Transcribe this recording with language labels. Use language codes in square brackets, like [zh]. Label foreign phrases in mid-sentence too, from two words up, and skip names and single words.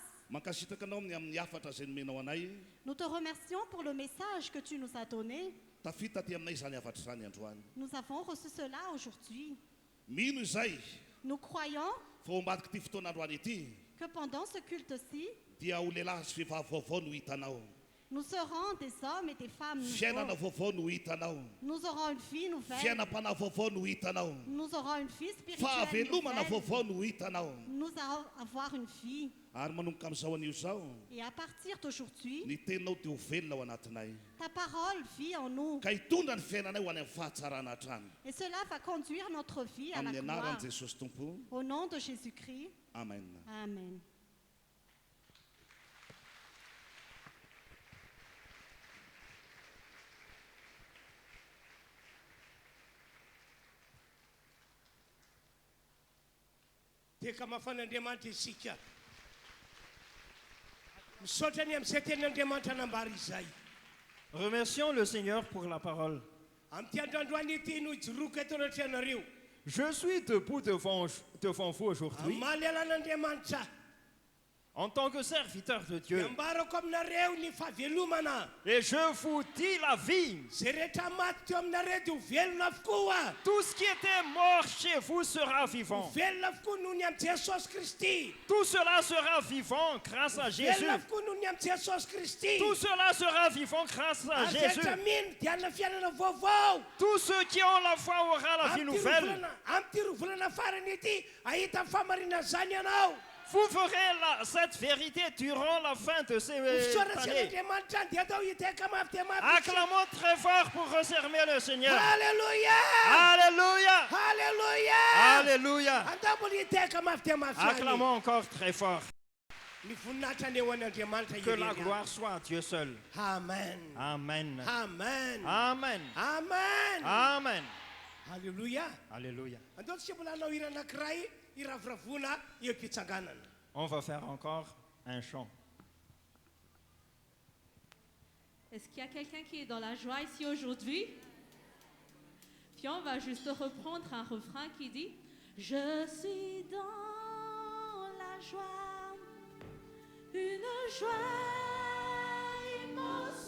[mg] Mankasitaka anao amin'ny afatra zay nomenao anay. [fr] Nous te remercions pour le message que tu nous as donné. [mg] Tafita ty aminay zany afatra zany androany. [fr] Nous avons reçu cela aujourd'hui. [mg] Mino izay [fr] Nous croyons [mg] fa ao ambadika ty fotoana androany ity [fr] que pendant ce culte-ci, [mg] dia ho lehilahy sy vehivavy vaovao no hitanao. [fr] nous serons des hommes et des femmes [mg] Fiainana [fr] nouveaux. [mg] vaovao no hitanao. [fr] Nous aurons une vie nouvelle. [mg] Fiainam-panahy vaovao no hitanao. [fr] Nous aurons une vie spirituelle [mg] Fahavelomana [fr] nouvelle. [mg] vaovao no hitanao. [fr] Nous allons avoir une vie. [mg] Ary manomboka amin'izao anio zao [fr] Et à partir d'aujourd'hui, [mg] ny teninao te ho velona ao anatinay. [fr] ta parole vit en nous. [mg] Ka hitondra ny fiainanay ho any amin'ny fahatsarana hatrany. [fr] Et cela va conduire notre vie à la [mg] Amin'ny [fr] gloire. [mg] anaran'i Jesosy Tompo. [fr] Au nom de Jésus-Christ. Amen. Amen. [mg] Teka mafan'Andriamanitra isika. Misaotra ny amin'izay tenin'Andriamanitra nambara izay. [fr] Remercions le Seigneur pour la parole. [mg] Amin'ity androandroany ity no ijoroka eto anaty anareo. [fr] Je suis debout devant vous aujourd'hui [mg] Amaly alan'Andriamanitra. [fr] en tant que serviteur de [mg] Dia [fr] Dieu. [mg] ambarako aminareo ny fahavelomana. [fr] Et je vous dis la vie. [mg] Zay rehetra maty teo aminareo dia ho velona avokoa. [fr] Tout ce qui était mort chez vous sera [mg] Ho [fr] vivant. [mg] velona avokoa noho ny amin'ny Jesosy Kristy. [fr] Tout cela sera vivant grâce à Jésus. [mg] Velona avokoa noho ny amin'ny Jesosy Kristy. [fr] Tout cela sera vivant grâce à [mg] Ary [fr] Jésus. [mg] rehetra mino dia hanana fiainana vaovao. [fr] Tous ceux qui ont la foi aura la vie nouvelle. [mg] Amin'ity rovolana farany ity ahita ny famarinana zany ianao. [fr] Vous ferez cette vérité durant la fin de ces Ufitsora années. [mg] Andriamanitra dia atao hiteka mafy dia mafy. [fr] Acclamons très fort pour reserver le Seigneur. Alléluia! Alléluia. Alléluia! Alléluia. [mg] Andamboly hiteka mafy dia mafy. [fr] Acclamons encore très fort. [mg] Ny voninahitra ny eo an'Andriamanitra [fr] Que la [mg] irery. [fr] gloire soit à Dieu seul. Amen. Amen. Amen. Amen. Amen. Amen. Alléluia. Alléluia. [mg] Andao tsika mbola hanao hira anankiray iraviravona eo am-pitsanganana. [fr] On va faire encore un chant. Est-ce qu'il y a quelqu'un qui est dans la joie ici aujourd'hui? Puis on va juste reprendre un refrain qui dit Je suis dans la joie, une joie immense.